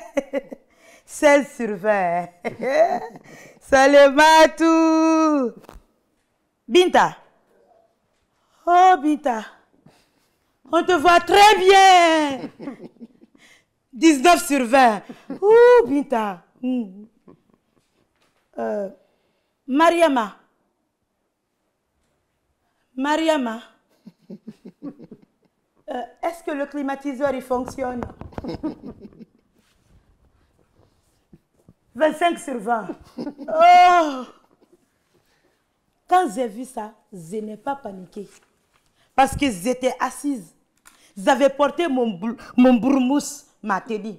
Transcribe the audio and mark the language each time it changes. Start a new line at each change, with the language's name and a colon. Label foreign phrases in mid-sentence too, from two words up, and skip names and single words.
French: 16 sur 20. Salematou. Binta. Oh, Binta. On te voit très bien. 19 sur 20. Ouh, Binta. Mariama. Mariama. Est-ce que le climatiseur il fonctionne? 25 sur 20. Oh! Quand j'ai vu ça, je n'ai pas paniqué. Parce que j'étais assise. J'avais porté mon broumousse, ma tenue.